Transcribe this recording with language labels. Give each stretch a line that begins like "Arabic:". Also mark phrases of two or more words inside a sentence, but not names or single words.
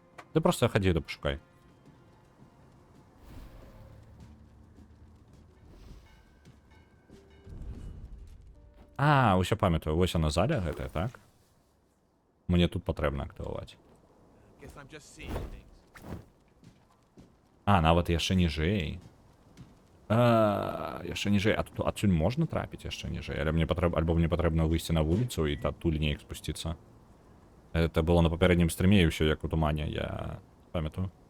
Ukrainian: Ти просто ході да пошукай.
Belarusian: А, усё пам'ятаю, ось вона заля гэтая, так? Мне тут патрэбна актываваць.
English: Guess I'm just seeing things.
Belarusian: А, нават яшчэ ніжэй. Яшчэ ніжэй. А тут адсюль можна трапіць яшчэ ніжэй? Альбо мне патрэбна выйсці на вуліцу і адтуль неяк спусціцца.
Russian: Это было
Belarusian: на папярэднім стрыме і ўсё як у тумане, я памятаю.